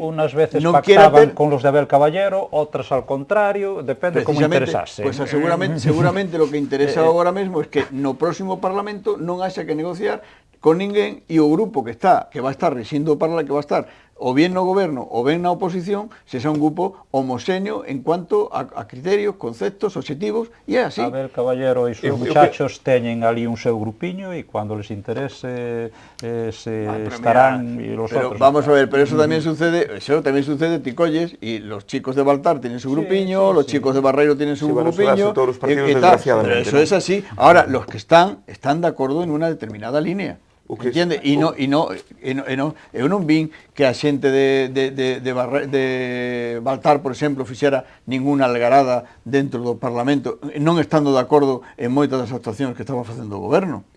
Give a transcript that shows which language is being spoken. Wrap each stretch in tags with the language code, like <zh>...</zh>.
<es>Unas veces pactaban con los de Abel Caballero, outras al contrario, depende como interesase. Pues seguramente lo que interesa</es> <gl>agora mesmo é que no próximo Parlamento non haxa que negociar con ninguén e o grupo que vai estar rexindo o Parlamento, que vai estar o bien no goberno ou ben na oposición, se xa un grupo homoxéneo en cuanto a criterios, conceptos, objetivos, e é así. Abel Caballero e os muchachos teñen ali un seu grupiño e cando les interese estarán e los outros.</gl> <es>Vamos a ver,</es> <gl>pero eso tamén sucede, ti colles,</gl> <es>e los chicos de Baltar tienen su grupiño, los chicos de Barreiro tienen su grupiño, pero eso es así. Ahora, los que están de acuerdo en una determinada línea. Entiende?</es> <gl>Eu non vin que a xente de Baltar, por exemplo, fixera ninguna algarada dentro do Parlamento, non estando de acordo en moitas das actuacións que estaba facendo o goberno.</gl>